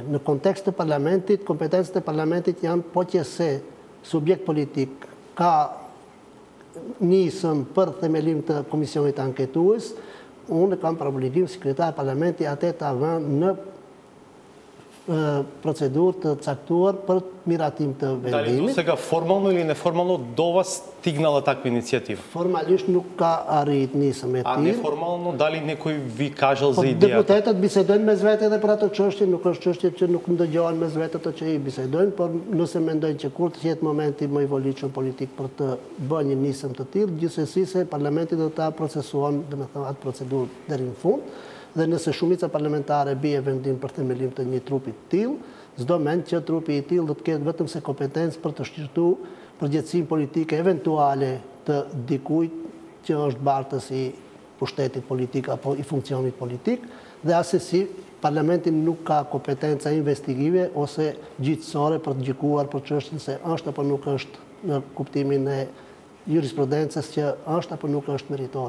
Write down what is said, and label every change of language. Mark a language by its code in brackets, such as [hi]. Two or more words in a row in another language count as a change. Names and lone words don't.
[sq] Në kontekst të parlamentit, kompetencët e parlamentit janë po që se subjekt politik ka nisën për themelim të komisionit anketues, unë kam për obligim sekretar parlamenti atë ta vënë në процедурë të caktuar për miratim të vendimit. [mk] Дали досега формално или неформално до вас стигнала таква иницијатива? [sq] Формалисht nuk ka arrit nisëm e tillë. [mk] А неформално дали некој ви кажал за идејата? [sq] Deputetët bisedojnë mes vete edhe për atë çështje, nuk është çështje që nuk ndëgjohen mes vete ato që i bisedojnë, por nëse mendojnë që kur të jetë momenti më i volitshëm politik për të bërë një nisëm të tillë, gjithsesi se parlamenti do ta procesuon, domethënë atë procedurë deri në fund. Dhe nëse shumica parlamentare bie vendim për themelim të një trupi të tillë, çdo mend që trupi i tillë do të ketë vetëm se kompetencë për të shqyrtuar përgjegjësinë politike eventuale të dikujt që është bartës i pushtetit politik apo i funksionit politik, dhe asesi parlamenti nuk ka kompetenca investigative ose gjyqësore për të gjykuar për çështjen se është apo nuk është në kuptimin e jurisprudencës që është apo nuk është meritore.